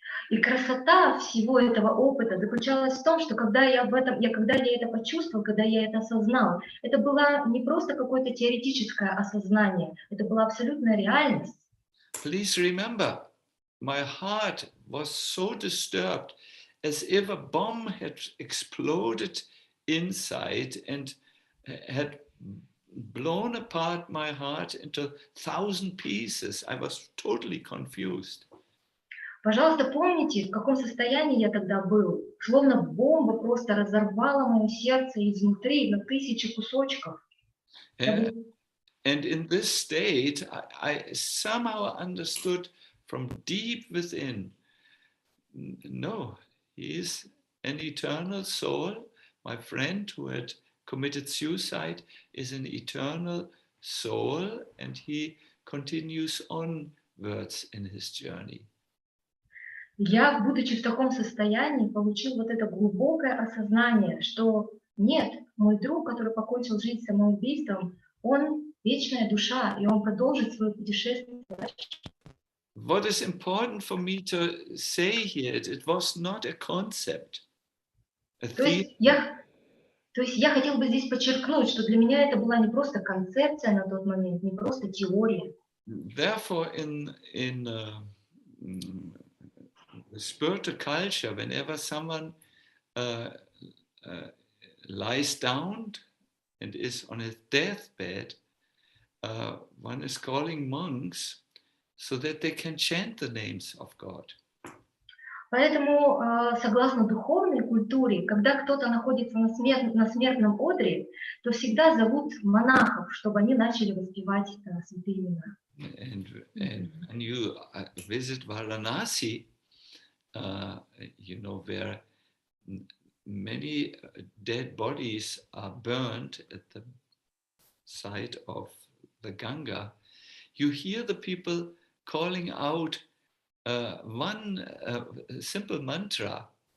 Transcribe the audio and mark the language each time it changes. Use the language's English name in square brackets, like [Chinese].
[Russian] И красота всего этого опыта заключалась в том, что когда я это почувствовал, когда я это осознал, это было не просто какое-то теоретическое осознание, это была абсолютная реальность. [English] Please remember, my heart was so disturbed, as if a bomb had exploded inside and had blown apart my heart into 1,000 pieces. I was totally confused. [Russian] Пожалуйста, помните, в каком состоянии я тогда был. Словно бомба просто разорвала мое сердце изнутри на 1000 кусочков. [English] And in this state, I somehow understood from deep within, no, he is an eternal soul. My friend who had committed suicide is an eternal soul, and he continues onwards in his journey. [Russian] Я, будучи в таком состоянии, получил вот это глубокое осознание, что нет, мой друг, который покончил жизнь самоубийством, он вечная душа, и он продолжит свое путешествие. [English] What is important for me to say here, it was not a concept. [Russian] То есть я хотел бы здесь подчеркнуть, что для меня это была не просто концепция на тот момент, не просто теория. [English] Therefore, in the spiritual culture, whenever someone lies down and is on his deathbed, one is calling monks so that they can chant the names of God. [Russian] Поэтому, согласно духовной культуре, когда кто-то находится на смертном одре, то всегда зовут монахов, чтобы они начали воспевать святые имена. [English] And when you visit Varanasi, you know, where many dead bodies are burned at the side of the Ganga, you hear the people calling out one simple mantra.